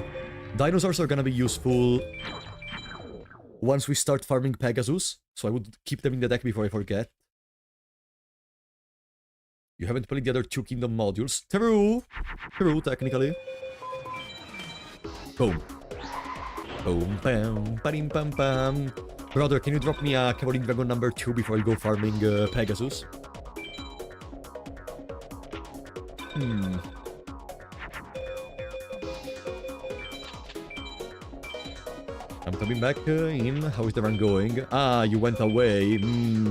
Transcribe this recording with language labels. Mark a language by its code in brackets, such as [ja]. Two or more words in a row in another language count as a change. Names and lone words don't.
[en] Dinosaurs are gonna be useful once we start farming Pegasus, so I would keep them in the deck before I forget. You haven't played the other 2 Kingdom modules. True, technically. Boom. Boom, bam, ba-dim, bam, bam. Brother, can you drop me a Cavalry Dragon number 2 before I go farming Pegasus? I'm coming back in. How is the run going? You went away. Yamatano!